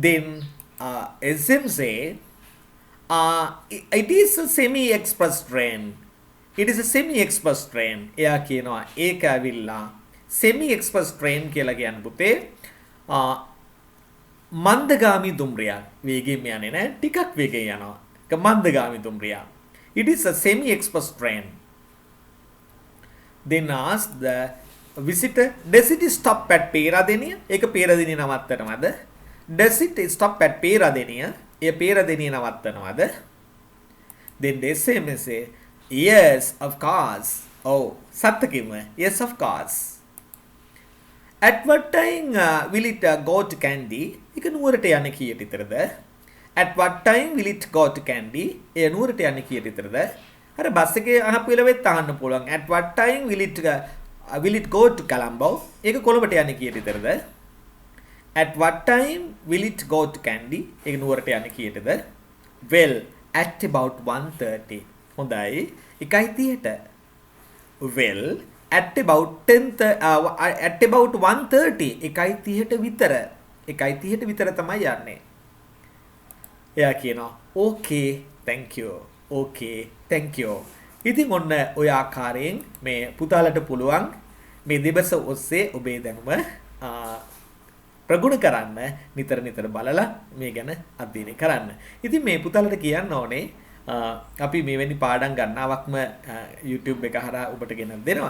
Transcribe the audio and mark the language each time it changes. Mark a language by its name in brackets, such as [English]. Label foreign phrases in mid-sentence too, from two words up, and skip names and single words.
[English] then SM say it is a semi-express train. It is a semi-express train. [Sinhala] එයා කියනවා ඒක ඇවිල්ලා [English] semi-express train [Sinhala] කියලා කියන්නේ පුතේ මන්දගාමී දුම්රියක්. වේගයෙන් යන්නේ නැහැ. ටිකක් වේගයෙන් යනවා. ඒක මන්දගාමී දුම්රියක්. [English] It is a semi-express train. Then ask the visitor, does it stop at Peradeniya? [Sinhala] ඒක පේරාදෙනිය නවත්තනවද? [English] Does it stop at Peradeniya? [Sinhala] ඒ පේරාදෙනිය නවත්තනවද? [English] Then they say, yes, of course. Oh, සත්තකින්ම. Yes, of course. At what time will it go to Kandy? [Sinhala] ඒක නුවරට යන්නේ කීයට විතරද? [English] At what time will it go to Kandy? [Sinhala] ඒ නුවරට යන්නේ කීයට විතරද? අර බස් එකේ අහපු වෙලාවෙත් අහන්න පුළුවන්. [English] At what time will it go to Colombo? [Sinhala] ඒක කොළඹට යන්නේ කීයට විතරද? [English] At what time will it go to Kandy? [Sinhala] ඒක නුවරට යන්නේ කීයටද? [English] Well, at about 1:30. [Sinhala] හොඳයි. 1:30ට. [English] Well, at about 1:30. [Sinhala] 1:30ට විතර. 1:30ට විතර තමයි යන්නේ. එයා කියනවා [English] okay, thank you. Okay, thank you. [Sinhala] ඉතින් ඔන්න ඔය ආකාරයෙන් මේ පුතාලට පුළුවන් මේ දෙබස ඔස්සේ ඔබේ දැනුම ප්‍රගුණ කරන්න නිතර නිතර බලලා මේ ගැන අධ්‍යයනය කරන්න. ඉතින් මේ පුතාලට කියන්න ඕනේ අපි මෙවැනි පාඩම් ගණනාවක්ම YouTube එක හරහා ඔබට ගෙනත් දෙනවා.